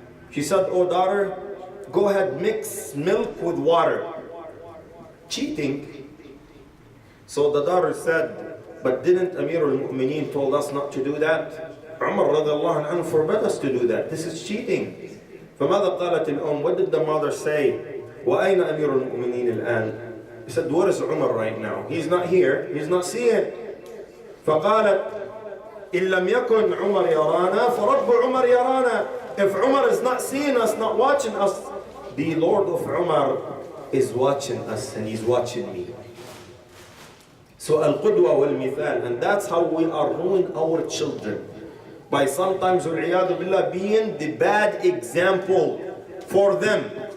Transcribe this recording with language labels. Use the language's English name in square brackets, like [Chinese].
[English] She said, oh daughter, go ahead, mix milk with water. Cheating. So the daughter said, but didn't Amir al-Mu'mineen told us not to do that? Umar radiallahu anhu forbid us to do that. This is cheating. [Arabic] فماذا قالت الأم? [English] What did the mother say? [Arabic] وأين أمير المؤمنين الآن? [English] He said, where is Umar right now? He's not here. He's not seeing. [Arabic] فقالت إن لم يكن عمر يرانا فرب عمر يرانا. [English] If Umar is not seeing us, not watching us, the Lord of Umar is watching us, and he's watching me. So al-qudwa wal-mithal, and that's how we are ruining our children. By sometimes billah, being the bad example for them.